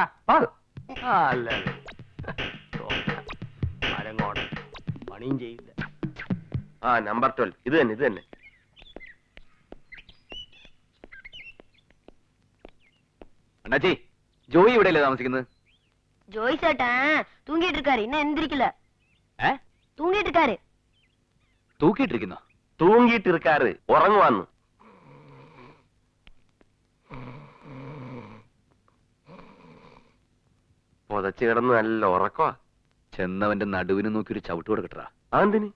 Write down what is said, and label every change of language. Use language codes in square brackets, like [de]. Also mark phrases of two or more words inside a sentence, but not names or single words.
[ml] അല്ല, പണിയും ചെയ്യില്ല. നമ്പർ 12 ഇത് തന്നെ, ഇത് തന്നെ. അണ്ണാച്ചി, ജോയി ഇവിടെയല്ലേ താമസിക്കുന്നത്? [ta] ஜோய் சேட்டா தூங்கிட்டு இருக்காரு, இன்னும் எந்திரிக்கல. தூங்கிட்டு இருக்காரு. [ml] തൂക്കിയിട്ടിരിക്കുന്നോ? തൂങ്ങിയിട്ട് ഇരിക്കാറ്, ഉറങ്ങുവാന്ന്. പുതച്ച് കിടന്ന് നല്ല ഉറക്കവാ. ചെന്നവന്റെ നടുവിന് നോക്കി ഒരു ചവിട്ട് കൊടുക്കട്ടാ. അതെന്തിന്?